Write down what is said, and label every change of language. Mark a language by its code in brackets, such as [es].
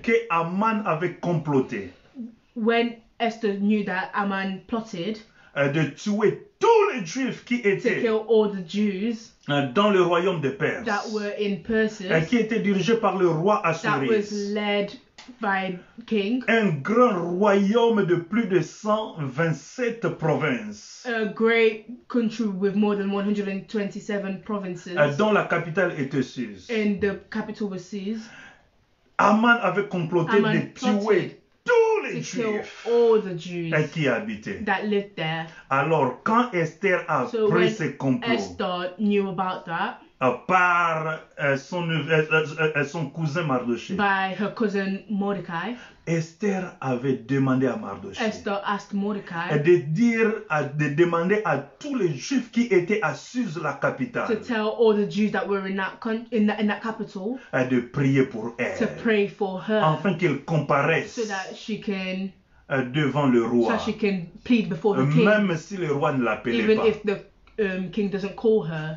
[fr] que Haman avait comploté [en] when Esther knew that Aman plotted [fr] de tuer tous les Juifs qui [en] to [fr] étaient [en] kill all the Jews [fr] dans le royaume de Perse, [en] that were in Persis, [fr] qui était dirigé par le roi [en] that was [fr] Assuérus, [en] led by king, [fr] un grand royaume de plus de 127 provinces, [en] a great country with more than 127 provinces, [fr] dont la capitale était Suse. [en] and the capital was Suez. [fr] Haman avait comploté [en] Haman [fr] de tuer [en] plotted [fr] tous [en] to [fr] les [en] kill [fr] Juifs [en] all the Jews [fr] qui y habitaient. [en] that lived there. [fr] Alors, quand Esther a [en] So [fr] pris [en] when [fr] ce complot [en] Esther knew about that [fr] par son cousin Mardochée, [en] by her cousin Mordecai, [fr] Esther avait demandé à Mardochée [en] Esther asked Mordecai [fr] de demander à tous les Juifs qui étaient à Suse, la [en] to [fr] capitale, [en] tell all the Jews that were in that capital [fr] de prier pour [en] to [fr] elle, [en] pray for her, [fr] afin qu'ils comparaissent [en] so that she can [fr] devant le roi, [en] plead before the king, [fr] même si le roi ne l'appelait [en] even [fr] pas. [en] if the king doesn't call her.